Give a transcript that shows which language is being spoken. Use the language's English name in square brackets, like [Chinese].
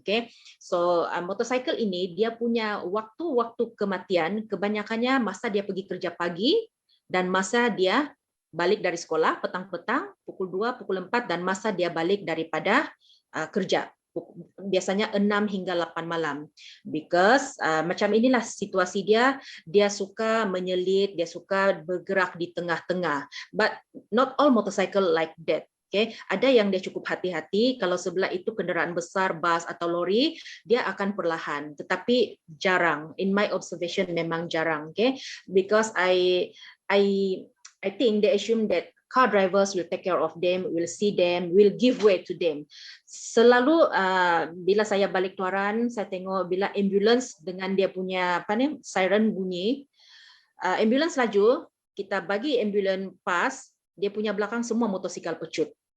[Malay] Okay, so motorcycle ini dia punya waktu-waktu kematian kebanyakannya masa dia pergi kerja pagi dan masa dia balik dari sekolah petang-petang pukul 2, pukul 4, dan masa dia balik daripada kerja biasanya 6 hingga 8 malam. [English] Because [Malay] macam inilah situasi dia suka menyelit, dia suka bergerak di tengah-tengah. [English] But not all motorcycle like that. [Malay] Okay, ada yang dia cukup hati-hati, kalau sebelah itu kenderaan besar, bas atau lori, dia akan perlahan. Tetapi jarang, [English] in my observation [Malay] memang jarang. [English] Okay, because I think they assume that car drivers will take care of them, will see them, will give way to them. [Malay] Selalu bila saya balik Tuaran, saya tengok bila ambulans dengan dia punya siren bunyi, ambulans laju, kita bagi ambulans pas, dia punya belakang semua motosikal pecut.